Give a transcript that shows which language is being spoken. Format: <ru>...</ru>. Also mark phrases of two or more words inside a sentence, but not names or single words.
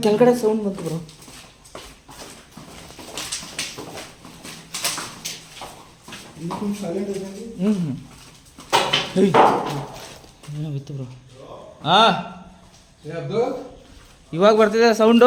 <kn>ಕೆಳಗಡೆ ಸೌಂಡ್ ಬಂತು ಬ್ರೋ.</kn> <te>ఎందుకు సైలెంట్ అయిపోయింది?</te> <kn>ಏನೋ ಬಿತ್ತು ಬ್ರೋ. ಇವಾಗ ಬರ್ತಿದೆ ಸೌಂಡು.</kn>